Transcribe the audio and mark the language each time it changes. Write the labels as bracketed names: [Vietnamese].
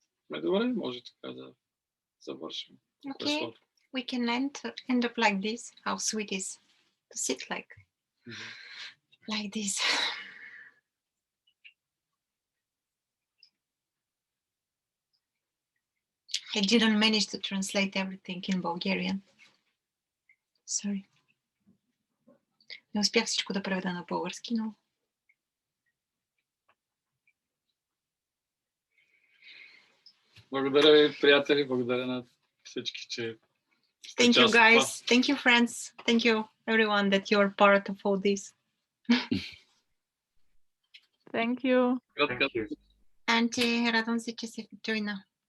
[Bulgarian] Добре, може така да завършим. [English] Okay, we can end up like this. How sweet is to sit like this. I didn't manage to translate everything in Bulgarian. Sorry. [Bulgarian] Не успях всичко да преведа на български, но... Благодаря ви, приятели, благодаря на всички, че... [English] Thank you, guys. Thank you, friends. Thank you, everyone, that you're part of all this. Thank you. [Bulgarian] Анти, радвам се, че се джойна.